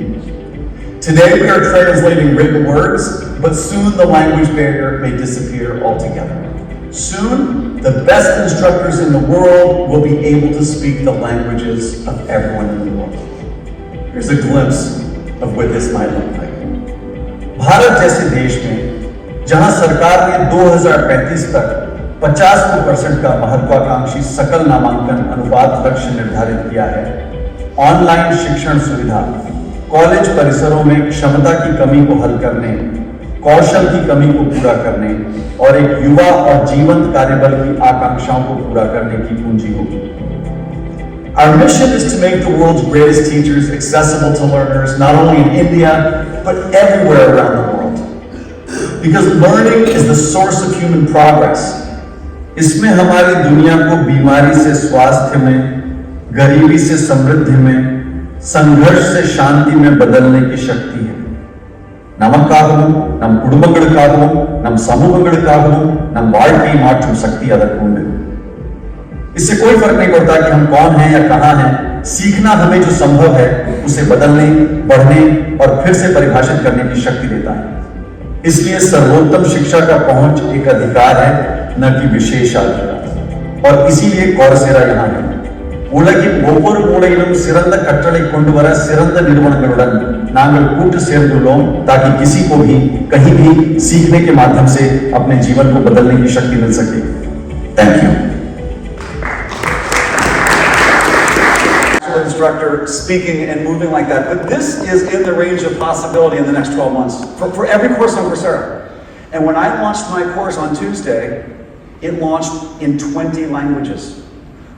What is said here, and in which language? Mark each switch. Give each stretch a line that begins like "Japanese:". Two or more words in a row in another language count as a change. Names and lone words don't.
English: Today we are translating written words, but soon the language barrier may disappear altogether. Soon, the best instructors in the world will be able to speak the languages of everyone in the world. Here's a glimpse of what this might look like.
Hindi: भारत जैसे देश में जहां सरकार ने 2035 तक 50% का महत्वाकांक्षी सकल नामांकन अनुपात लक्ष्य निर्धारित किया है, ऑनलाइन शिक्षण सुविधा, कॉलेज परिसरों में क्षमता की कमी को हल करने, कौशल की कमी को पूरा करने और एक युवा और जीवंत कार्यबल की आकांक्षाओं को पूरा करने की पूंजी होगी.
English: Our mission is to make the world's greatest teachers accessible to learners, not only in India, but everywhere around the world. Because learning is the source of human progress.
Hindi: इसमें हमारी दुनिया को बीमारी से स्वास्थ्य में, गरीबी से समृद्धि में, संघर्ष से शांति में बदलने की शक्ति है.
Tamil: நமக்காகவும் நம் குடும்பங்களுக்காகவும் நம் சமூகங்களுக்காகவும் நம் வாழ்க்கையை மாற்றும் சக்தி அதற்கு உண்டு.
Hindi: इससे कोई फर्क नहीं पड़ता कि हम कौन हैं या कहां हैं, सीखना हमें जो संभव है उसे बदलने, बढ़ने और फिर से परिभाषित करने की शक्ति देता है. इसलिए सर्वोत्तम शिक्षा का पहुंच एक अधिकार है, न कि विशेषाधिकार. और इसीलिए कौरसेरा यहाँ है.
Tamil: உலகின் ஒவ்வொரு மூலையிலும் சிறந்த கற்றலை கொண்டு வர சிறந்த நிறுவனங்களுடன் நாங்கள் கூட்டு சேர்ந்துள்ளோம்,
Hindi: ताकि किसी को भी कहीं भी सीखने के माध्यम से अपने जीवन को बदलने की शक्ति मिल सके.
English: Thank you. Instructor speaking and moving like that, but this is in the range of possibility in the next 12 months for every course on Coursera. And when I launched my course on Tuesday, it launched in 20 languages.